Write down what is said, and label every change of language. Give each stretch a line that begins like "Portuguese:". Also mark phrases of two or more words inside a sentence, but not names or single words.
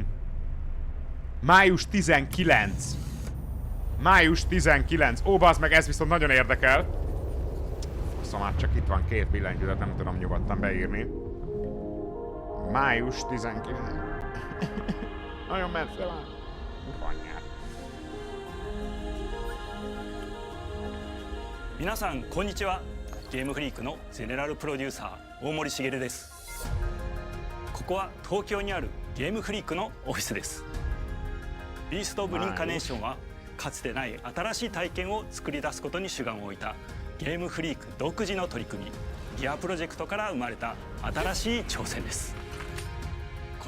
Hungarian: Május 19. Május 19. Ó, bazd meg, ez viszont nagyon érdekel. Szóval csak itt van két billentyűzet, nem tudom nyugodtan beírni. Május 19. Nagyon messze van. Anyját.
Japanese: 皆さんこんにちは。ゲームフリークのゼネラルプロデューサー大森茂です。ここは東京にあるゲームフリークのオフィスです。ビースト・オブ・リンカネーションはかつてない新しい体験を作り出すことに主眼を置いたゲームフリーク独自の取り組みギアプロジェクトから生まれた新しい挑戦です。